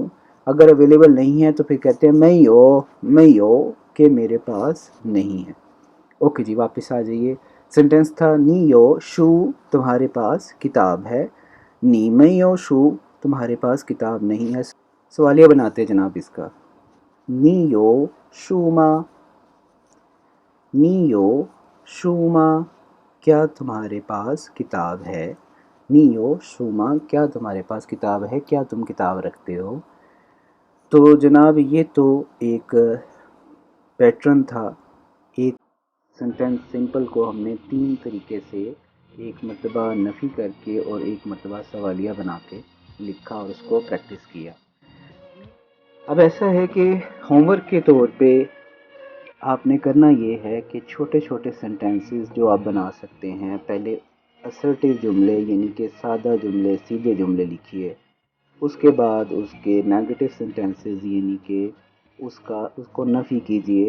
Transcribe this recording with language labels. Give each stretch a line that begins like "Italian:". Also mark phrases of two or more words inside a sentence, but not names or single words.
Urdu: اگر اویلیبل نہیں ہے تو پھر کہتے ہیں
Chinese: 没有
Urdu: کہ میرے پاس نہیں ہے. اوکے جی, واپس آ جائیے. سینٹینس تھا
Chinese: 你有书,
Urdu: تمہارے پاس کتاب ہے.
Chinese: 你没有书,
Urdu: تمہارے پاس کتاب نہیں ہے. سوالیہ بناتے جناب اس کا.
Chinese: 你有书吗. 你有书吗,
Urdu: کیا تمہارے پاس کتاب ہے.
Chinese: 你有书吗,
Urdu: کیا تمہارے پاس کتاب ہے, کیا تم کتاب رکھتے ہو. تو جناب یہ تو ایک پیٹرن تھا. ایک سینٹینس سمپل کو ہم نے 3 طریقے سے, ایک مرتبہ نفی کر کے اور ایک مرتبہ سوالیہ بنا کے لکھا اور اس کو پریکٹس کیا. اب ایسا ہے کہ ہوم ورک کے طور پہ آپ نے کرنا یہ ہے کہ چھوٹے چھوٹے سینٹینسز جو آپ بنا سکتے ہیں، پہلے اسرٹو جملے یعنی کہ سادہ جملے، سیدھے جملے لکھیے. اس کے بعد اس کے نیگیٹو سینٹینسز یعنی کہ اس کو نفی کیجیے.